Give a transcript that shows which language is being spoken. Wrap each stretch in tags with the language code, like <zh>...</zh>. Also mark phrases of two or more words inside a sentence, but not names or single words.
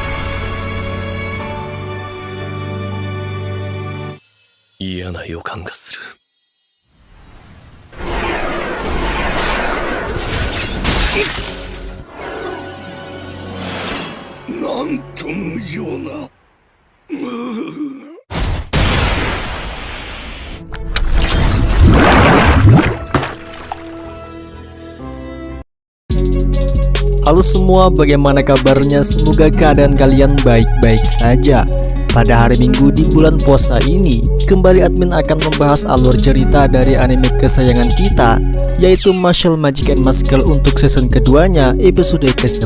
<ja>嫌な予感がする。なんと無情な。</ja> <id>Halo semua, bagaimana kabarnya? Semoga keadaan kalian baik-baik saja. Pada hari Minggu di bulan puasa ini, kembali admin akan membahas alur cerita dari anime kesayangan kita, yaitu Mashle Magic and Muscle untuk season keduanya, episode ke-10.</id>